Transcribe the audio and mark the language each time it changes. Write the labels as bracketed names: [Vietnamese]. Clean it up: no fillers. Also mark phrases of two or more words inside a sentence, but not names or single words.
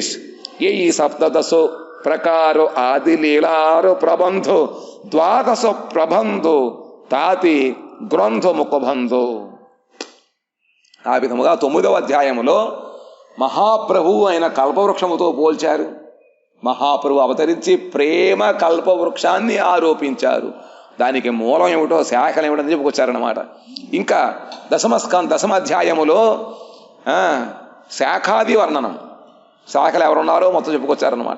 [Bangla] এই সপ্তদশ প্রকার আদি লীলার প্রবন্ধ, দ্বাদশ প্রবন্ধ তাথি গ্রন্থ মুখবন্ধ. [Telugu] ఆ విధముగా 9వ అధ్యాయములో మహాప్రభువు అయిన కల్పవృక్షముతో పోల్చారు. మహాప్రభు అవతరించి ప్రేమ కల్పవృక్షాన్ని ఆరోపించారు. దానికి మూలం ఏమిటో, శాఖలు ఏమిటో చెప్పుకొచ్చారన్నమాట. ఇంకా దశమ అధ్యాయములో శాఖాది వర్ణనం, శాఖలు ఎవరున్నారో మొత్తం చెప్పుకొచ్చారన్నమాట.